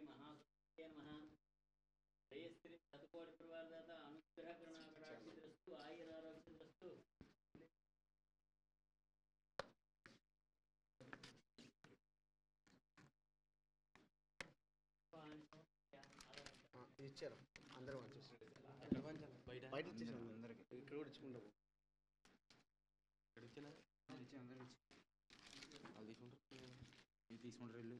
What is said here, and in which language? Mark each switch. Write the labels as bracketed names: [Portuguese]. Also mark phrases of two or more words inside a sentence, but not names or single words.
[Sanskrit] महासरस्वती नमः श्रेयस्त्री शतकोटि परिवारदाता अनुग्रह करुणाकटाक्षिस्तु आयुरारोग्यस्तु [Telugu] ఇచ్చారు అందరూ వచ్చేసి ఎక్కడ పంచాలి బయట ఇచ్చేసాం అందరికి ఇక్కడ కూడా ఇచ్చుకుంటాము ఇక్కడ ఇచ్చేలా అందరికి ఇచ్చి వాళ్ళు తీసుకుంటారు ఇది తీసుకుంటారు ఇల్లు